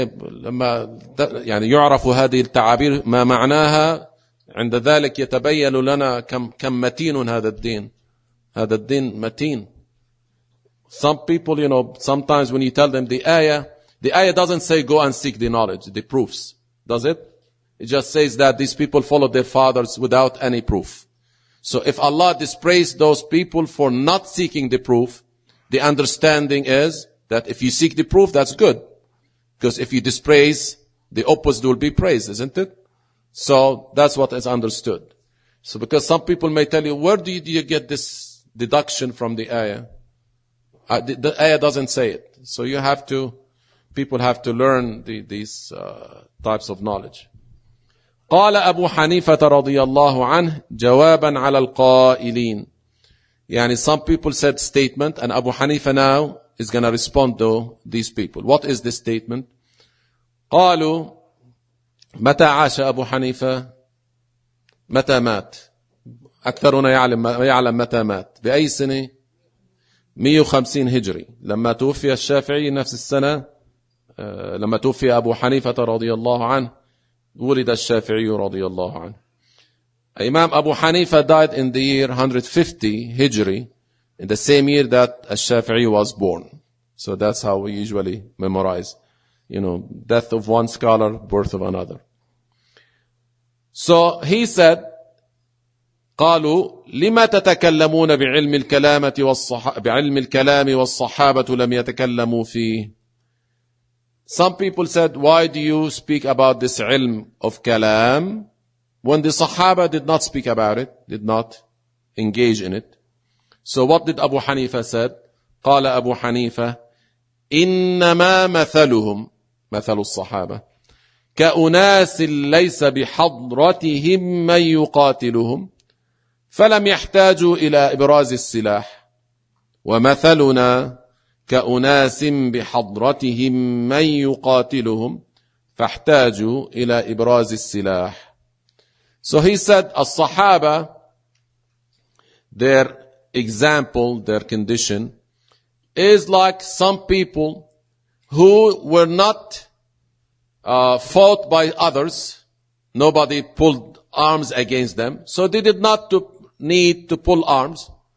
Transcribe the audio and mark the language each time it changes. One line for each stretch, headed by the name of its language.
Arabic: لما يعني يعرف هذه التعابير ما معناها، عند ذلك يتبين لنا كم متين هذا الدين. هذا الدين متين.
English: Some people, you know, sometimes when you tell them the ayah doesn't say go and seek the knowledge, the proofs, does it? It just says that these people followed their fathers without any proof. So if Allah dispraised those people for not seeking the proof, the understanding is that if you seek the proof, that's good. Because if you dispraise, the opposite will be praised, isn't it? So that's what is understood. So because some people may tell you, where do you get this deduction from the ayah? The ayah doesn't say it. So you have to, people have to learn these types of knowledge.
Arabic: قال أبو حنيفة رضي الله عنه جوابا على القائلين. يعني
English: some people said statement, and Abu Hanifa now is going to respond to these people. What is this statement?
Arabic: قالوا متى عاش أبو حنيفة؟ متى مات؟ أكثرنا يعلم متى مات. بأي سنة؟ 150 هجري. لما توفي الشافعي نفس السنة، لما توفي أبو حنيفة رضي الله عنه ولد الشافعي رضي الله عنه.
English: إمام أبو حنيفة died in the year 150 هجري, in the same year that الشافعي was born. So that's how we usually memorize, you know, death of one scholar, birth of another. So he said,
Arabic: قالوا لما تتكلمون بعلم الكلامة بعلم الكلام والصحابة لم يتكلموا فيه.
English: Some people said, why do you speak about this علم of كلام when the Sahaba did not speak about it, did not engage in it. So what did Abu Hanifa said?
Arabic: قال أبو حنيفة إنما مثلهم مثل الصحابة كأناس ليس بحضرتهم من يقاتلهم فلم يحتاجوا إلى إبراز السلاح ومثلنا كأناس بحضرتهم من يقاتلهم فاحتاجوا إلى إبراز السلاح.
English: So he said الصحابة their example, their condition is like some people who were not fought by others. Nobody pulled arms against them. So they did not need to pull arms.